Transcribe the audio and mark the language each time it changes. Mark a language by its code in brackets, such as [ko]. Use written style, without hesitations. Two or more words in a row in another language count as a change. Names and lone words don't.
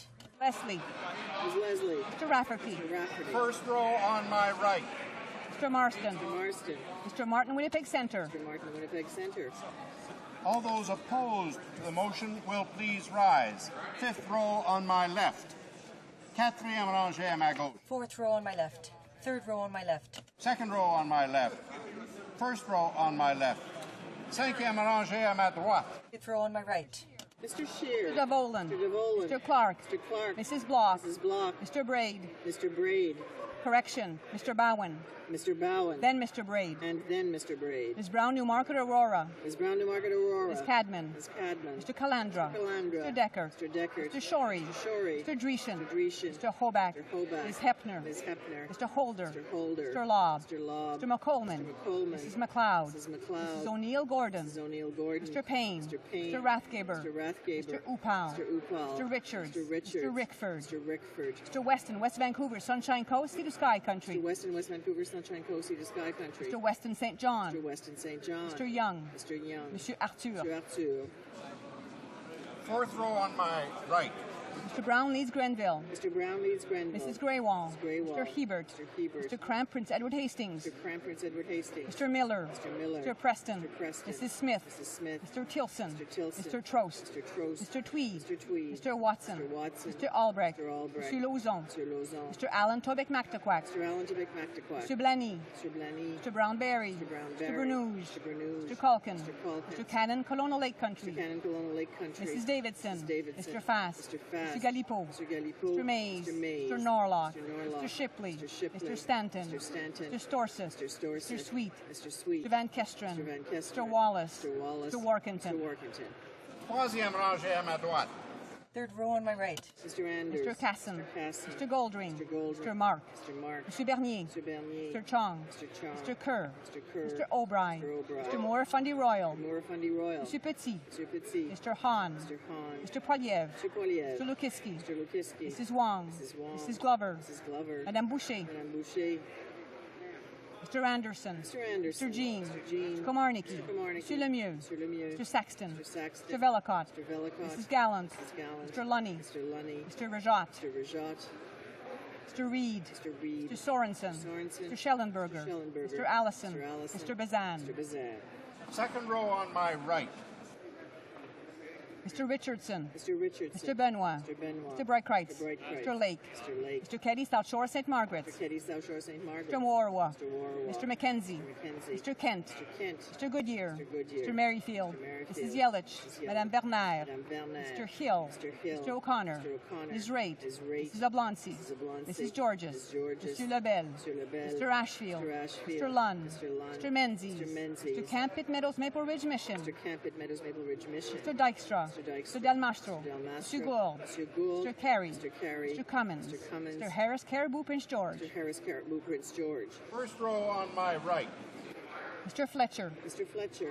[en] Leslie. Mr. Rafferty. First row on my right. Mr. Marston. Mr. Martin, Winnipeg Centre. All those opposed to the motion will please rise. Fifth row on my left. [fr] Quatrième rangée à ma gauche. [en] Fourth row on my left. Third row on my left. Second row on my left. First row on my left. [fr] Cinquième rangée à ma droite. [en] Fifth row on my right. Mr. Shear. Mr. Dovolan. Mr. Clark. Mrs. Block. Mr. Braid. Correction. Mr. Bowen. Then Mr. Braid. Ms. Brown, Newmarket, Aurora. Ms. Cadman. Mr. Calandra. Mr. Decker. Mr. Shorey. Mr. Dreeshen. Mr. Hoback. Ms. Hepner. Mr. Holder. Mr. Lobb. Mr. McColman. Mrs. McLeod. Mrs. O'Neill Gordon. Mr. Payne. Mr. Rathgaber. Mr. Upal. Mr. Richards. Mr. Rickford. Mr. Weston, West Vancouver, Sunshine Coast, Sea to Sky Country. Mr. Weston St. John. Mr. Young. Monsieur Arthur. Fourth row on my right. Mr. Brown Leeds Grenville. Mrs. Greywall. Mr. Hebert. Mr. Cramp Prince Edward Hastings. Mr. Miller. Mr. Preston. Mrs. Smith. Mr. Tilson. Mr. Trost. Mr. Tweed. Mr. Watson. Mr. Albrecht. Mr. Lauzon. Mr. Allen Tobic Mactaquac. Mr. Blaney. Mr. Brownberry. Mr. Bernouge. Mr. Culkin. Mr. Cannon, Colonial Lake Country. Mrs. Davidson. Mr. Fast. Mr. Galipo. Mr. Mays. Mr. Norlock. Mr. Shipley. Mr. Stanton. Mr. Storseth. Mr. Sweet. Mr. Van Kesteren. Mr. Wallace. Mr. Workington. [fr] Troisième rangée à ma droite. [en] Third row on my right. Mr. Casson. Mr. Goldring. Mr. Mark. Mr. Bernier. Mr. Chong. Mr. Kerr. Mr. O'Brien. Mr. Moore Fundy Royal. Mr. Petit. Mr. Hahn. Mr. Poiliev. Mr. Lukiski. Mrs. Wong. Mrs. Glover. Madame Boucher. Mr. Anderson. Mr. Jean. Mr. Komarnicki. Mr. Lemieux. Mr. Saxton. Mr. Vellicott. Mrs. Gallant. Mr. Lunny. Mr. Rajat. Mr. Reed. Mr. Sorensen. Mr. Schellenberger. Mr. Allison. Mr. Bazan. Second row on my right. Mr. Richardson. Mr. Richardson. Mr. Benoit. Mr. Benoit. Mr. Brightcreitz. Mr. Brightcreitz. Mr. Lake. Mr. Lake. Mr. Keddy, South Shore, St. Margaret's. Mr. Keddy, South Shore, St. Margaret's. Mr. Warwa. Mr. Warwa. Mr. Mackenzie. Mr. Mackenzie. Mr. Kent. Mr. Kent. Mr. Goodyear. Mr. Goodyear. Mr. Merrifield. Mr. Merrifield. Mrs. Yelich. Mrs. Yelich. Madame Bernard. Madame Bernard. Mr. Hill. Mr. Hill. Mr. O'Connor. Mr. O'Connor. Ms. Raitt. Ms. Raitt. Mrs. Oblonsky. Mrs. Oblonsky. Mrs. Georges. Mrs. Georges. Mr. Lebel. Mr. Lebel. Mr. Ashfield. Mr. Ashfield. Mr. Lund. Mr. Lund. Mr. Menzies. Mr. Menzies. Mr. Camp Pitt Meadows, Maple Ridge Mission. Mr. Camp at Meadows Maple Ridge Mission. Mr. Dykstra. Mr. Dykstra. Mr. Del Mastro. Mr. Del Mastro. Mr. Gould. Mr. Gould. Mr. Carey. Mr. Carey. Mr. Cummins. Mr. Cummins. Mr. Harris Caribou Prince George. Mr. Harris Caribou Prince George. First row on my right. Mr. Fletcher. Mr. Fletcher.